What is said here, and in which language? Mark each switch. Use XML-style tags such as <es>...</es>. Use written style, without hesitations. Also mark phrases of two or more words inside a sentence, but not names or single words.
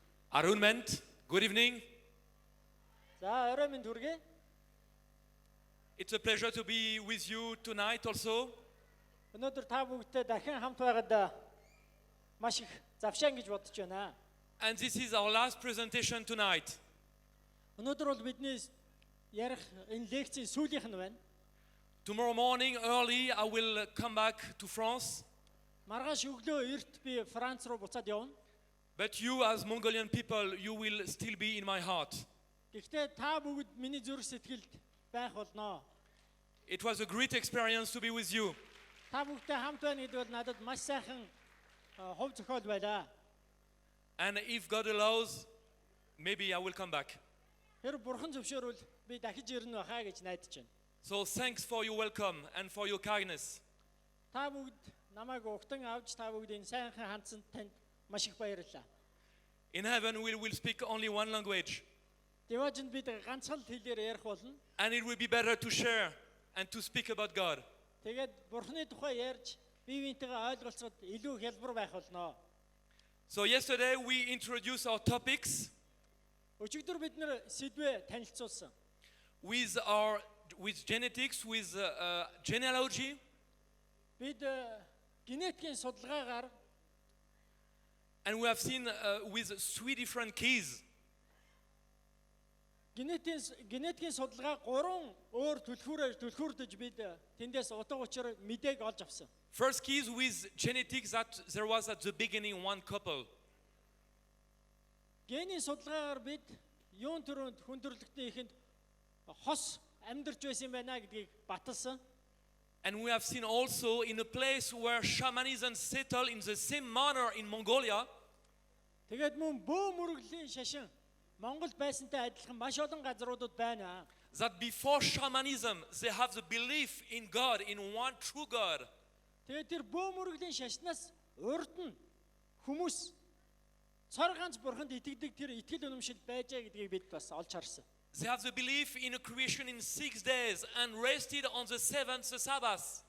<en>Arunment, good evening.</en> <mn>За орой минь хүргэе.</mn> <en>It's a pleasure to be with you tonight also.</en> <mn>Өнөөдөр та бүгдтэй дахин хамт байгаад маш их завшаан гэж бодож байна.</mn> <en>And this is our last presentation tonight.</en> <mn>Өнөөдөр бол бидний ярих энэ лекцийн сүүлийнх нь байна.</mn> <en>Tomorrow morning early I will come back to France.</en> <mn>Маргааш өглөө эрт би Франц руу буцаад явна.</mn> <en>But you as Mongolian people, you will still be in my heart.</en> <mn>Гэхдээ та бүгд миний зүрх сэтгэлд байх болно.</mn> <en>It was a great experience to be with you.</en> <mn>Та бүгдтэй хамт байна гэдэг бол надад маш сайхан хувь зохиол байлаа.</mn> <en>And if God allows, maybe I will come back.</en> <mn>Тэр бурхан зөвшөөрвөл би дахиж ирнэ байхаа гэж найдаж байна.</mn> <en>So thanks for your welcome and for your kindness.</en> <mn>Та бүгд намайг угтан авч та бүгдийн сайхан хандсанд танд маш их баярлалаа.</mn> <en>In heaven we will speak only one language.</en> <mn>Деважинд бид ганцхан хэлээр ярих болно.</mn> <en>And it will be better to share and to speak about God.</en> <mn>Тэгээд бурхны тухай ярьж бие биентэйгээ ойлголцоход илүү хялбар байх болно.</mn> <en>So yesterday we introduced our topics</en> <mn>Өчигдөр бид нэр сэдвээ танилцуулсан.</mn> <en>with genetics, with genealogy,</en> <mn>Бид генетикийн судалгаагаар</mn> <en>and we have seen with 3 different keys.</en> <mn>генетикийн судалгаа 3 өөр түлхүүрдэж бид тэндээс утга учир мэдээг олж авсан.</mn> <en>First key is with genetics that there was at the beginning one couple.</en> <mn>Генийн судалгаагаар бид юун төрөнд хүндрэлтний ихэнд хос амьдарч байсан байна гэдгийг баталсан.</mn> <en>And we have seen also in a place where shamanism settled in the same manner in Mongolia.</en> <mn>Тэгээд мөн бөө мөрөглийн шашин Монголд байсантай адилхан маш олон газруудад байна.</mn> <en>That before shamanism they have the belief in God, in one true God.</en> <mn>Тэгээд тэр бөө мөрөглийн шашнаас урд нь хүмүүс цор ганц бурханд итгэдэг тэр итгэл үнэмшил байжээ гэдгийг бид бас олж харсан.</mn> <en>They have the belief in a creation in 6 days and rested on the 7th Sabbath.</en>